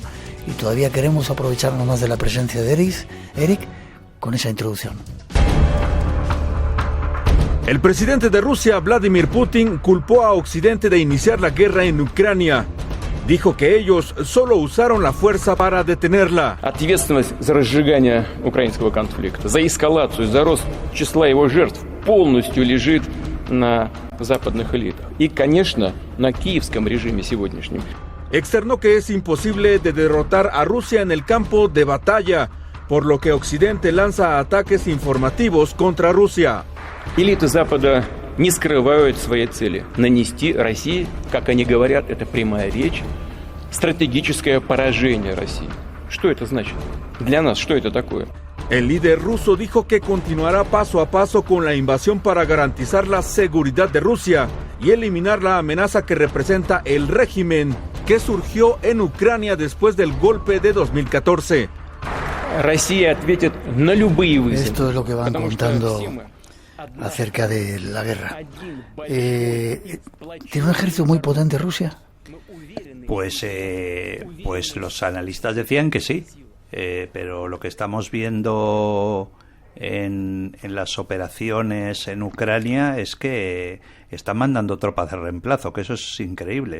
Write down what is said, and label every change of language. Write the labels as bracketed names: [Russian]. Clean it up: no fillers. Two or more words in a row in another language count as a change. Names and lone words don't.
[Spanish] Y todavía queremos aprovecharnos más de la presencia de Eric, con esa introducción. El presidente de Rusia, Vladimir Putin, culpó a Occidente de iniciar la guerra en Ucrania. Dijo que ellos solo usaron la fuerza para detenerla. [Russian] Ответственность за разжигание украинского конфликта, за эскалацию, за рост числа его жертв полностью лежит на западных элитах. И, конечно, на киевском режиме сегодняшнем. [Spanish] Externó que es imposible de derrotar a Rusia en el campo de batalla, por lo que Occidente lanza ataques informativos contra Rusia. [Russian] Элиты Запада не скрывают своей цели – нанести России, как они говорят, это прямая речь, стратегическое поражение России. Что это значит? Для нас что это такое? [Spanish] El líder ruso dijo que continuará paso a paso con la invasión para garantizar la seguridad de Rusia y eliminar la amenaza que representa el régimen que surgió en Ucrania después del golpe de 2014. [Russian] Россия ответит на любые вызовы. [Spanish] Esto es lo que van contando acerca de la guerra. ¿Tiene un ejército muy potente Rusia? Pues los analistas decían que sí, pero lo que estamos viendo en las operaciones en Ucrania es que están mandando tropas de reemplazo, que eso es increíble.